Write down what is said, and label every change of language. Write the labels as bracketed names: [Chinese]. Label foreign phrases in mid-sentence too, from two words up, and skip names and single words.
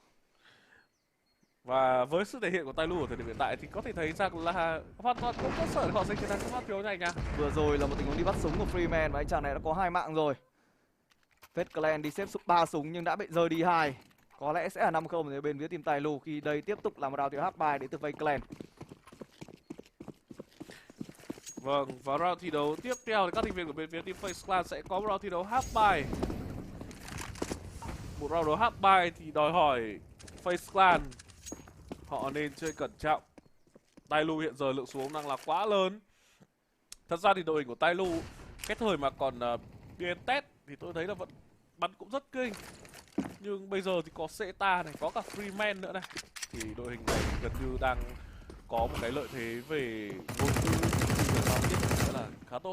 [Vietnamese] Và với sự thể hiện của Tailu ở thời điểm hiện tại thì có thể thấy rằng là hoàn toàn có cơ sở để họ giành chiến thắng trong phát phiếu này nha. Vừa rồi là một tình huống đi bắt súng của Freeman và anh chàng này đã có 2 mạng rồi. FaZe Clan đi xếp 3 súng nhưng đã bị rơi đi 2. Có lẽ sẽ là 5-0 để bên phía team Tailu, khi đây tiếp tục là một round thiếu [English] half buy [Vietnamese] đến từ FaZe Clan. Vâng, và round thi đấu tiếp theo thì các thành viên của bên phía team FaZe Clan sẽ có một round thi đấu [English] half buy. [Vietnamese] Một round đấu [English] half buy [Vietnamese] thì đòi hỏi FaZe Clan họ nên chơi cẩn trọng. Tailu hiện giờ lượng xuống đang là quá lớn. Thật ra thì đội hình của Tailu cái thời mà còn đi test thì tôi thấy là vẫn bắn cũng rất kinh. Nhưng bây giờ thì có Seta này, có cả Freeman nữa này, thì đội hình này gần như đang có một cái lợi thế về ngôn ngữ giao tiếp rất là khá tốt.